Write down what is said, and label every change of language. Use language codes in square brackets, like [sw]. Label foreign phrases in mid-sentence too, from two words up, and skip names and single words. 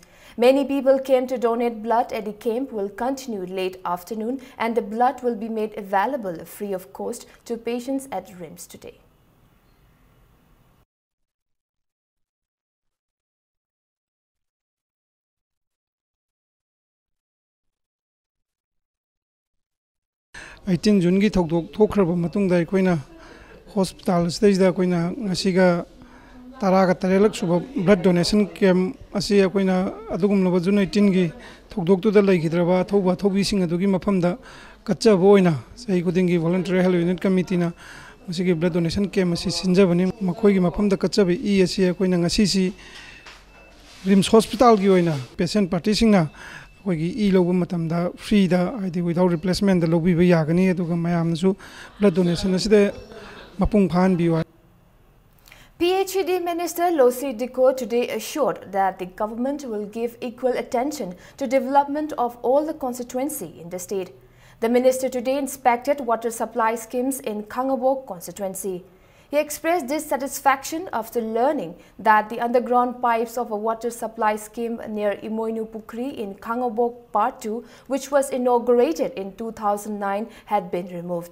[en] Many people came to donate blood at the camp will continue late afternoon and the blood will be made available free of cost to patients at RIMS today. [mni] June gi thokdok thokhraba matungda aikoina [en] hospital stage [mni] da aikoina ngasiga taraga tarelak suba [en] blood donation camp [mni] asi aikoina adugumlaba June 18 gi thokdok tu da laigidraba thoba thobi sing adugi mafamda kachaba oina sahi kudingi [en] voluntary health unit committee [mni] na masigi [en] blood donation camp [mni] asi sinjabani makhoi gi mafamda kachaba e asi aikoina ngasi si RIMS hospital gi oina [en] patient party [mni] singna e logo matamda free da id [en] without replacement [mni] da lobi ba yagani aduga mayamnasu [en] blood donation [mni] aside mapung phan biwa. [en] PHED Minister Losi Diko today assured that the government will give equal attention to development of all the constituency in the state. The minister today inspected water supply schemes in Kangabok constituency. He expressed dissatisfaction after learning that the underground pipes of a water supply scheme near Imoinu Pukri in Kangabok Part 2, which was inaugurated in 2009, had been removed.